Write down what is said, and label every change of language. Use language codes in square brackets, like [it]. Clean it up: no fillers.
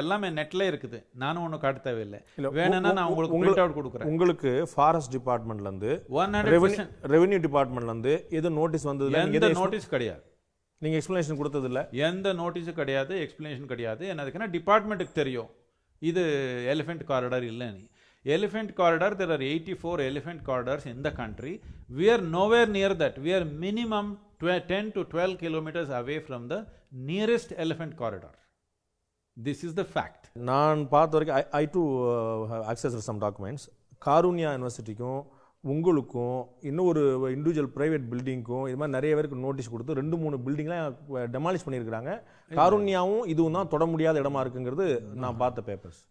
[ta] எல்லாமே நெட்ல இருக்குது, நானும் ஒன்றும் காட்ட தேவையில்லை. வேணும்னா நான் உங்களுக்கு பிரிண்ட் அவுட் கொடுக்குறேன். உங்களுக்கு ஃபாரஸ்ட் டிபார்ட்மெண்ட்லேருந்து, ரெவென்யூ டிபார்ட்மெண்ட்லேருந்து எது நோட்டீஸ் வந்தது? எந்த நோட்டீஸ் கிடையாது. நீங்கள் எக்ஸ்பிளனேஷன் கொடுத்ததில்ல? எந்த நோட்டீஸும் கிடையாது, எக்ஸ்பிளனேஷன் கிடையாது. என்னதுக்குன்னா டிபார்ட்மெண்ட்டுக்கு தெரியும் இது எலிஃபெண்ட் காரிடார் இல்லைன்னு. [en] Elephant corridor, there are 84 elephant corridors in the country. We are nowhere near that. We are minimum 10 to 12 kilometers away from the nearest elephant corridor. This is the fact. [ta] நான் பார்த்த வரைக்கும் [en] I too accessed some documents. [ta] Karunya யூனிவர்சிட்டிக்கும் உங்களுக்கும் இன்னும் ஒரு individual private பில்டிங்க்கும் இது மாதிரி நிறைய பேருக்கு நோட்டீஸ் கொடுத்து 2-3 பில்டிங்லாம் டெமாலிஷ் பண்ணியிருக்கிறாங்க. காருண்யாவும் இதுவும் தான் தொட முடியாத இடமா இருக்குங்கிறது நான் பார்த்த பேப்பர்ஸ்.